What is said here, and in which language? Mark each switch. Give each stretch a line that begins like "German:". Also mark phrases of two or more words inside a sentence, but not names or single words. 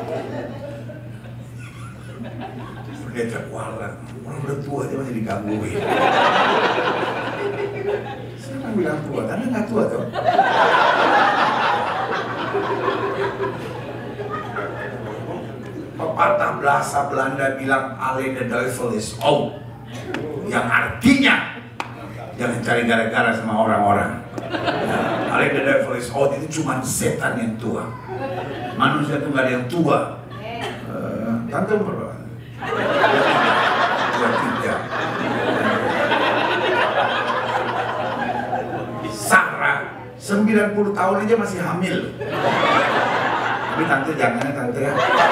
Indonesian: Pendeta kuala, orang udah tua aja masih digangguin. Siapa yang bilang tua? Tanda nggak tua tuh. Pepatah bahasa Belanda bilang
Dutch: "Alle de duivel is oud",
Indonesian: yang artinya jangan cari gara-gara sama orang-orang.
Dutch: Alle de duivel is oud
Indonesian: itu cuma setan yang tua. Manusia itu nggak ada yang tua. Tante umur berapa? 23. Sarah 90 tahun aja masih hamil. Tapi tante jangan ya tante ya.